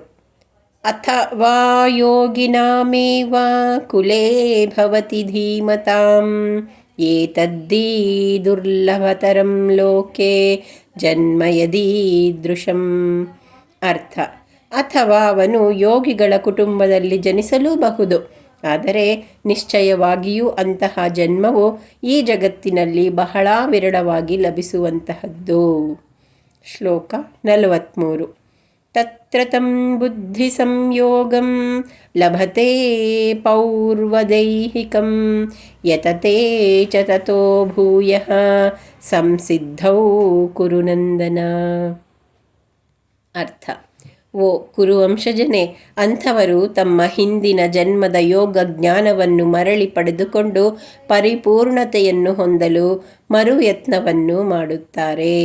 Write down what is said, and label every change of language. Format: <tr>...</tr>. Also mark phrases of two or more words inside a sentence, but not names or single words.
<sa>ಅಥವಾ ಯೋಗಿನಾಮೇವ ಕುಲೇ ಭವತಿ ಧೀಮತಾಂ ಏತದ್ದಿ ದುರ್ಲಭತರಂ ಲೋಕೆ ಜನ್ಮ ಯದೀದೃಶಂ.</sa> <kn>ಅರ್ಥ: ಅಥವಾ ಅವನು ಯೋಗಿಗಳ ಕುಟುಂಬದಲ್ಲಿ ಜನಿಸಲೂಬಹುದು, ಆದರೆ ನಿಶ್ಚಯವಾಗಿಯೂ ಅಂತಹ ಜನ್ಮವು ಈ ಜಗತ್ತಿನಲ್ಲಿ ಬಹಳ ವಿರಳವಾಗಿ ಲಭಿಸುವಂತಹದ್ದು. ಶ್ಲೋಕ 43.</kn> <sa>ತತ್ರ ತಂ ಬುದ್ಧಿ ಸಂಯೋಗಂ ಲಭತೆ ಪೌರ್ವದೈಹಿಕಂ ಯತತೆ ಚ ತತೋ ಭೂಯಃ ಸಂಸಿದ್ಧೌ ಕುರುನಂದನ.</sa> <kn>ಅರ್ಥ: ಓ ಕುರುವಂಶಜನೇ, ಅಂಥವರು ತಮ್ಮ ಹಿಂದಿನ ಜನ್ಮದ ಯೋಗ ಜ್ಞಾನವನ್ನು ಮರಳಿ ಪಡೆದುಕೊಂಡು ಪರಿಪೂರ್ಣತೆಯನ್ನು ಹೊಂದಲು ಮರುಯತ್ನವನ್ನು ಮಾಡುತ್ತಾರೆ.</kn>